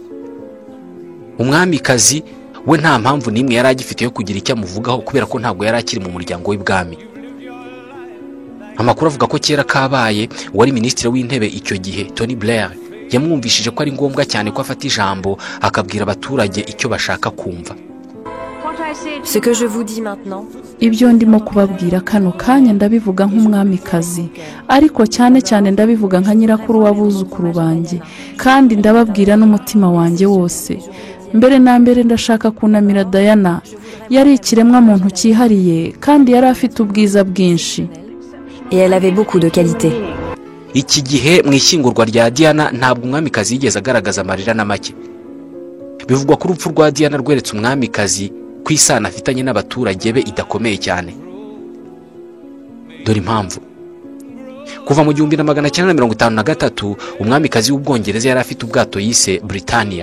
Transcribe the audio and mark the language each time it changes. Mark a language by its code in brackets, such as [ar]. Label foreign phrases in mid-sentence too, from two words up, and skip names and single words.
[rw] Umwamikazi we nta mpamvu n'imwe yari agifite yo kugira icyo amuvugaho kubera ko ntabwo yari akiri mu muryango w'ibwami. Amakuru avuga ko kera kabaye wari minisitiri w'intebe icyo gihe Tony Blair yamwumvishije ko ari ngombwa cyane ko afata ijambo akabwira abaturage icyo bashaka kumva. [fr] Ce que je vous dis maintenant. [rw] Ibyo ndimo kubabwira kano kanya ndabivuga nk'umwamikazi ariko cyane ndabivuga nka nyirakuru w'abuzukuru banjye kandi ndababwira n'umutima wanjye wose. Mbere na mbere ndashaka kunamira Diana. Yari ikiremwa muntu cyihariye kandi yari afite ubwiza bwinshi. [fr] Et elle avait beaucoup de qualité. [rw] Iki gihe mu ishyingurwa rya Diana ntabwo umwamikazi yigeze agaragaza amarira na make. Bivugwa ko urupfu rwa Diana rweretse umwamikazi kwisana afitanye n'abaturage be idakomeye cyane. Dore impamvu. Kuva mu 1953 umwamikazi w'Ubwongereza yari afite ubwato yise Britannia.